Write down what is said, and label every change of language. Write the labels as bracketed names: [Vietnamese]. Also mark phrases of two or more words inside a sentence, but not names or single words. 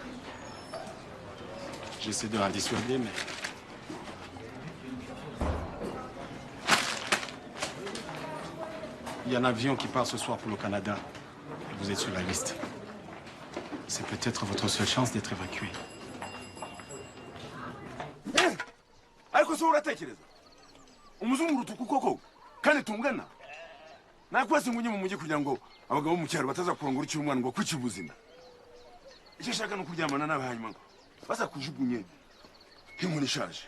[French] J'essaie de la dissuader, mais... Il y a un avion qui part ce soir pour le Canada. Et vous êtes sur la liste. C'est peut-être votre seule chance d'être évacué. [Kinyarwanda] ariko se uratekereza umuzungu urutuku koko kandi tungana nakwese ngo unye mu mujyi kugira ngo abagabo mu cyaro bataza kurongora ukiri umwana ngo kuki ubuzima. Icyo shaka no kuryamana nawe hanyuma ngo baza kujugunye nk'inkoni ishaje.